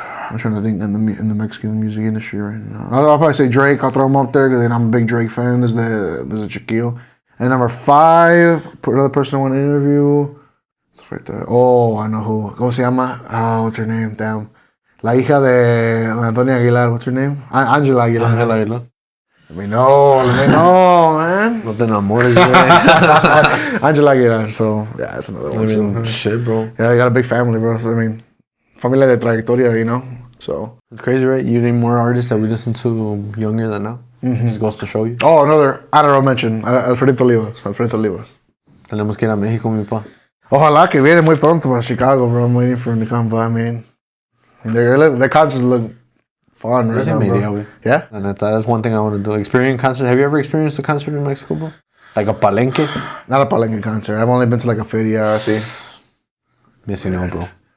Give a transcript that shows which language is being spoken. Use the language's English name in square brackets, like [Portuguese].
[English] I'm trying to think in the Mexican music industry right now. I'll probably say Drake. I'll throw him up there because I'm a big Drake fan. There's a Chiquillo. And number 5, another person I want to interview. It's right there. Oh, I know who. [Spanish] ¿Cómo se llama? [English] Oh, what's her name? Damn. [Spanish] La hija de Antonia Aguilar. [English] What's her name? Angela Aguilar. Let me know, man. [Spanish] No te enamores, Angela Aguilar. [English] So, yeah, that's another one. Shit, bro. Yeah, they got a big family, bro. So, [Spanish] familia de trayectoria, [English] So It's crazy, right? You name more artists that we listen to younger than now. Just goes to show you. oh, another honorable mention, Alfredito Olivas. [Spanish] Tenemos que ir a México, mi pa. Ojalá que viene muy pronto a Chicago, bro. [English] I'm waiting for him to come by. I mean, their concerts look fun right now, bro. Yeah? [Spanish] La neta, [English] that's one thing I want to do. Experience concert. Have you ever experienced a concert in Mexico, bro? Like a palenque? Not a palenque concert. I've only been to like a feria, así. Missing out, bro.